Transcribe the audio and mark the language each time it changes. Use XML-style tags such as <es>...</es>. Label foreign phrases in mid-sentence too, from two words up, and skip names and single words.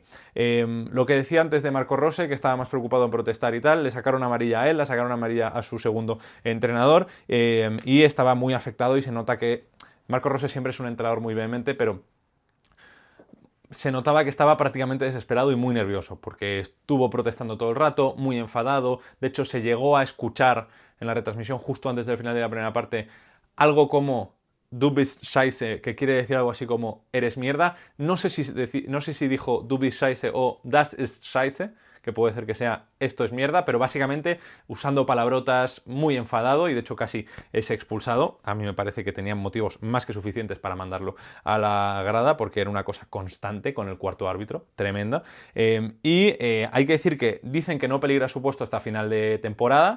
<es>Lo que decía antes de Marco Rose, que estaba más preocupado en protestar y tal, le sacaron amarilla a él, le sacaron amarilla a su segundo entrenador, y estaba muy afectado, y se nota que Marco Rose siempre es un entrenador muy vehemente, pero se notaba que estaba prácticamente desesperado y muy nervioso, porque estuvo protestando todo el rato, muy enfadado. De hecho, se llegó a escuchar en la retransmisión justo antes del final de la primera parte algo como</es> <de>"Du bist scheiße",</de> <es>que quiere decir algo así como "eres mierda". No sé si dijo</es> <de>"Du bist scheiße"</de> <es>o</es> <de>"Das ist scheiße",</de> <es>que puede ser que sea "esto es mierda", pero básicamente usando palabrotas, muy enfadado, y de hecho casi es expulsado. A mí me parece que tenían motivos más que suficientes para mandarlo a la grada, porque era una cosa constante con el cuarto árbitro, tremenda. Hay que decir que dicen que no peligra su puesto hasta final de temporada.</es>